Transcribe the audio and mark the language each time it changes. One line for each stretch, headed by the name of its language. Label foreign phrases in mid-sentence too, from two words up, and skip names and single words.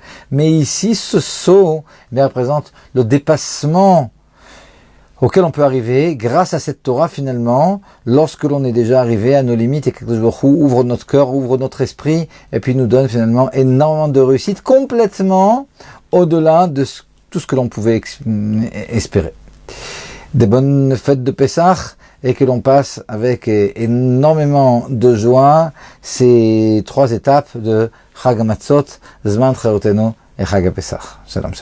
French: Mais ici, ce saut représente le dépassement auquel on peut arriver grâce à cette Torah finalement, lorsque l'on est déjà arrivé à nos limites, et que
Hebrew: הקדוש ברוך הוא
French: ouvre notre cœur, ouvre notre esprit, et puis nous donne finalement énormément de réussite, complètement au-delà de ce tout ce que l'on pouvait espérer. Des bonnes fêtes de Pessah et que l'on passe avec énormément de joie ces 3 étapes de Chag HaMatzot, Zman Cherutenu et Chag HaPesach.
Hebrew: שלום שלום.